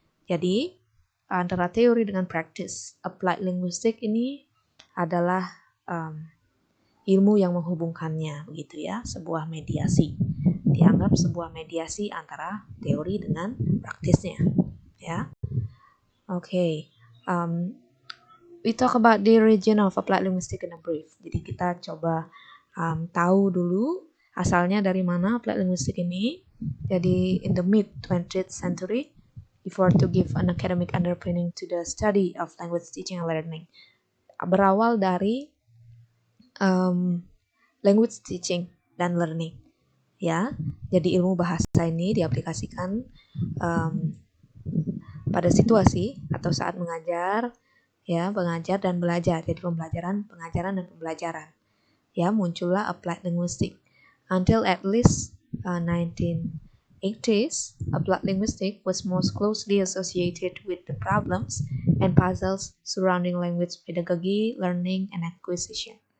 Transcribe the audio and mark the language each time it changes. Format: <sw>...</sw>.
<id>Jadi antara teori dengan praktis, applied linguistik ini adalah ilmu yang menghubungkannya, begitu ya, sebuah mediasi. Dianggap sebuah mediasi antara teori dengan praktisnya, ya.</id> <en>Okay, we talk about the origin of applied linguistics in a brief.</en> <id>Jadi kita coba tahu dulu asalnya dari mana applied linguistics ini.</id> <en>Jadi in the mid 20th century, before to give an academic underpinning to the study of language teaching and learning,</en> <id>berawal dari language teaching dan learning, ya. Jadi ilmu bahasa ini diaplikasikan pada situasi atau saat mengajar, ya, mengajar dan belajar. Jadi pembelajaran, pengajaran dan pembelajaran. Ya, muncullah applied linguistics.</id> <en>Until at least 1980s, applied linguistics was most closely associated with the problems and puzzles surrounding language pedagogy, learning, and acquisition.</en>